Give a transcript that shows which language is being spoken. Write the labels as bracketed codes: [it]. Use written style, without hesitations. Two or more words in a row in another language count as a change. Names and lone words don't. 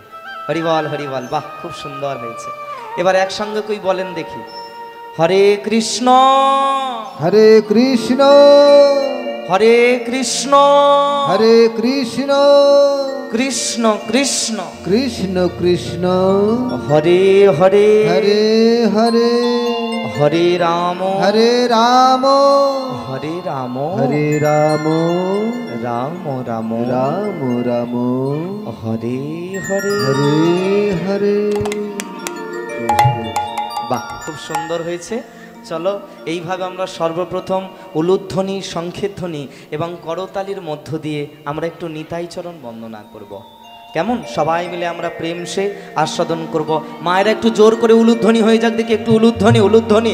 [bn] হরিবল হরিবল, বাহ খুব সুন্দর হয়েছে। এবার একসঙ্গে কই বলেন দেখি, হরে কৃষ্ণ হরে কৃষ্ণ হরে কৃষ্ণ হরে কৃষ্ণ কৃষ্ণ কৃষ্ণ কৃষ্ণ কৃষ্ণ হরে হরে হরে হরে হরে রাম হরে রাম হরে রাম হরে রাম রাম রাম রাম রাম হরে হরে হরে হরে বাহ খুব সুন্দর হয়েছে। চলো এইভাবে আমরা সর্বপ্রথম উলুধ্বনি, শঙ্খের ধ্বনি এবং করতালির মধ্য দিয়ে আমরা একটু নিতাই চরণ বন্দনা করব। কেমন? সবাই মিলে আমরা প্রেম সে আস্বাদন করব। মায়েরা একটু জোর করে উলুধ্বনি হয়ে যাক দেখি, একটু উলুধ্বনি উলুধ্বনি।